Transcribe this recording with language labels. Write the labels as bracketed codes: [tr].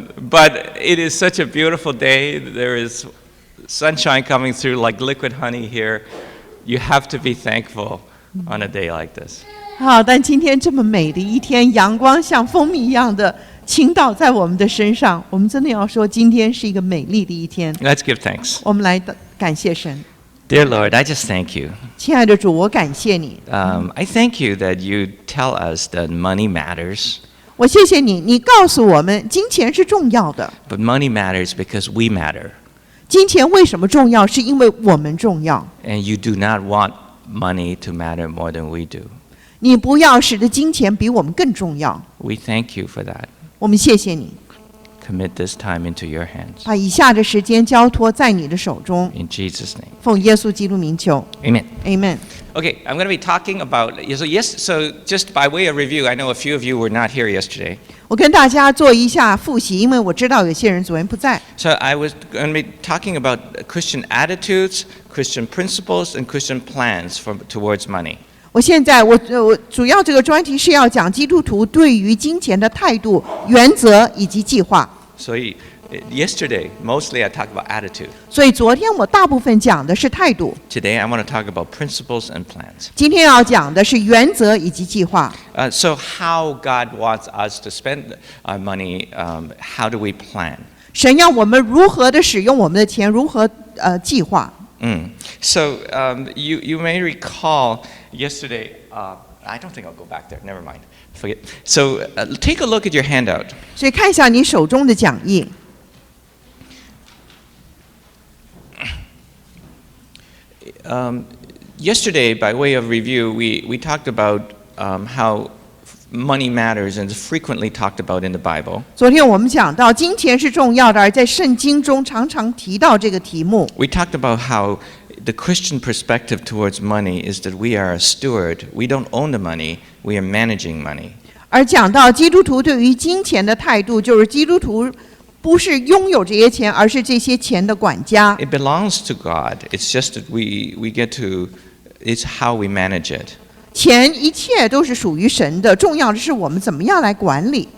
[en] But it is such a beautiful day. There is sunshine coming through like liquid honey here. You have to be thankful on a day like this. [zh] 好，但今天这么美的一天，阳光像蜂蜜一样的倾倒在我们的身上，我们真的要说，今天是一个美丽的一天。 [en] Let's give thanks. [zh] 我们来感谢神。 [en] Dear Lord, I just thank you. [zh] 亲爱的主，我感谢你。 [en] I thank you that you tell us that money matters. [zh] 我谢谢你，你告诉我们金钱是重要的。 [en] But money matters because we matter. [zh] 金钱为什么重要？是因为我们重要。 [en] And you do not want money to matter more than we do. [zh] 你不要使得金钱比我们更重要。 [en] We thank you for that. [zh] 我们谢谢你， [en] Commit this time into your hands. [zh] 把以下的时间交托在你的手中， [en] In Jesus' name. [zh] 奉耶稣基督名求 [en] Amen. ，Amen。 Okay, I'm going to be talking about, so just by way of review, I know a few of you were not here yesterday. [zh] 我跟大家做一下复习，因为我知道有些人昨天不在。 [en] So I was going to be talking about Christian attitudes, Christian principles, and Christian plans towards money. [zh] 我现在我主要这个专题是要讲基督徒对于金钱的态度、原则以及计划。 [en] So yesterday, mostly I talked about attitude. [zh] 所以昨天我大部分讲的是态度， [en] Today, I want to talk about principles and plans. [zh] 今天要讲的是原则以及计划。 [en] So how God wants us to spend our money, how do we plan? [zh] 神要我们如何的使用我们的钱，如何计划。 [en] So you may recall yesterday, I don't think I'll go back there, never mind, forget. So take a look at your handout. [zh] 所以看一下你手中的讲义。 [en] Yesterday, by way of review, we talked about how money matters and is frequently talked about in the Bible. [zh] 昨天我们讲到金钱是重要的，而在圣经中常常提到这个题目。 [en] We talked about how the Christian perspective towards money is that we are a steward. We don't own the money, we are managing money. [zh] 而讲到基督徒对于金钱的态度，就是基督徒不是拥有这些钱，而是这些钱的管家。 [en] It belongs to God. It's just that we get to, it's how we manage it. [zh] 钱一切都是属于神的，重要的是我们怎么样来管理。